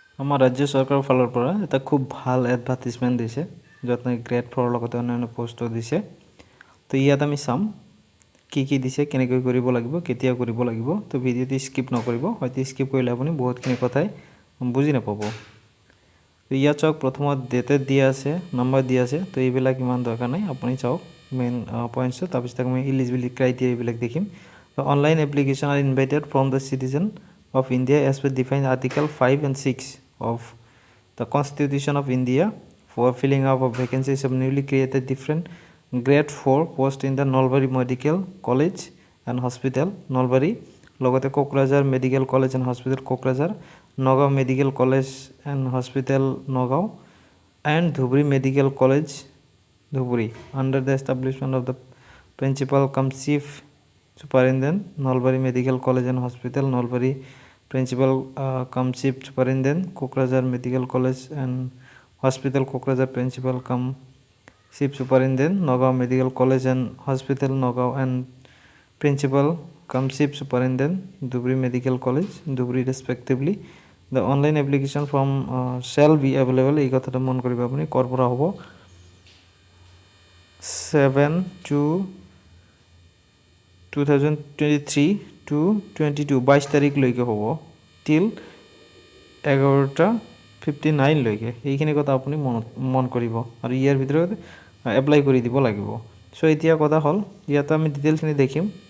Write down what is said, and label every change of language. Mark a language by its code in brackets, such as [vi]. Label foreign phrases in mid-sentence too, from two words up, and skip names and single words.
[as] আমাৰ ৰাজ্য চৰকাৰৰ ফালৰ পৰা এটা খুব ভাল এডভাৰটাইজমেণ্ট দিছে য'ত গ্ৰেড 4 লগতে অন্যান্য পোষ্টও দিছে তো ইয়াত আমি চাম কি দিছে কেনেকৈ কৰিব লাগিব কেতিয়া কৰিব লাগিব তো ভিডিঅ'টো স্কিপ নকৰিব হয়তো স্কিপ কৰিলে আপুনি বহুতখিনি কথাই বুজি নাপাব তো ইয়াত চাওক প্ৰথমত ডেটে দিয়া আছে নম্বৰ দিয়া আছে তো এইবিলাক ইমান দৰকাৰ নাই আপুনি চাওক [en] main points [as] তাৰপিছত আমি [en] eligibility criteria [as] এইবিলাক দেখিম তো [en] online application are invited from the citizen of India as per defined Article 5 and 6 of the Constitution of India for filling up of vacancies of newly created different grade 4 post in the Nalbari Medical College and Hospital Nalbari লগতে কোকৰাঝাৰ Medical College and Hospital কোকৰাঝাৰ নগাঁও Medical College and Hospital নগাঁও and Dhubri Medical College Dhubri under the establishment of the principal cum chief superintendent Nalbari Medical College and Hospital Nalbari principal cum chief superintendent Kokrajhar Medical College and Hospital Kokrajhar principal cum chief superintendent Nagaon Medical College and Hospital Nagaon and principal cum chief superintendent Dhubri Medical College Dhubri respectively the online application form shall be available [as] এই কথাটা মন কৰিব আপুনি কৰ পৰা হ'ব 7/2/2023 to 22 তাৰিখ লৈকে হ'ব till 11:59 লৈকে এইখিনি কথা আপুনি মন কৰিব আৰু ইয়াৰ ভিতৰত এপ্লাই কৰি দিব লাগিব সো এতিয়া কথা হল ইয়াত আমি ডিটেইলছখিনি দেখিম